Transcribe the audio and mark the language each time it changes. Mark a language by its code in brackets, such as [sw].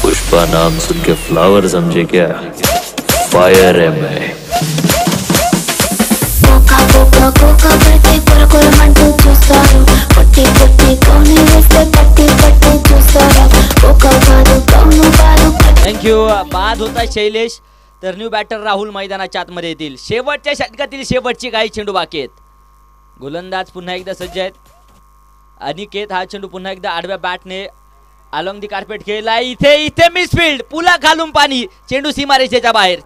[hi] का नाम सुन के फ्लावर समझे क्या? फायर है मैं। [te] కోకా కోకా కోకా పట్టి కొరకొరమంటూ చూస్తారు పట్టి పట్టి కౌని వేస్తే పట్టి పట్టి చూస్తారు కోకా కాదు కౌను కాదు [mr] थँक्यू. बाद होता शैलेश. तर न्यू बॅटर राहुल मैदानाच्या आतमध्ये येतील. शेवटच्या षटकातील शेवटची काही चेंडू बाकी आहेत. गोलंदाज पुन्हा एकदा सज्ज आहेत. अनिकेत हा चेंडू पुन्हा एकदा आडव्या बॅटने [en] along the carpet [mr] खेळलाय. इथे इथे मिसफिल्ड. पुला खालून पाणी. चेंडू सीमारेषेच्या बाहेर.